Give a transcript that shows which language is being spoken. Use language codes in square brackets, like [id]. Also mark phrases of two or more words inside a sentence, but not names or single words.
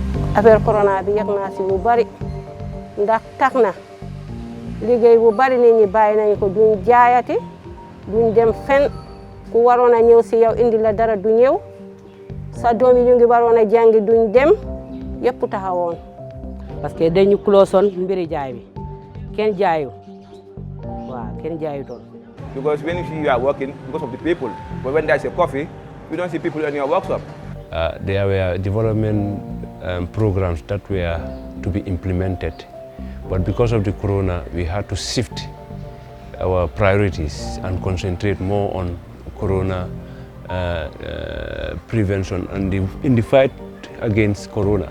[wo] affaire corona bi yëg naa si bu bari ndax tax na liggéey bu bari nit ñi bàyyi nañ ko duñ jaayati duñ dem fen ku waroon a ñëw si yow indi la dara du ñëw sa doom yi ñu ngi waroon a jàngi duñ dem yëpp taxawoon. [fr] parce que [wo] dañu closoon mbiri jaay bi kenn jaayu waaw kenn jaayu doon. [en] Because when you are working because of the people, but when there's a coffee, you don't see people in your workshop. There were development programs that were to be implemented, but because of the corona, we had to shift our priorities and concentrate more on corona prevention and in the fight against corona.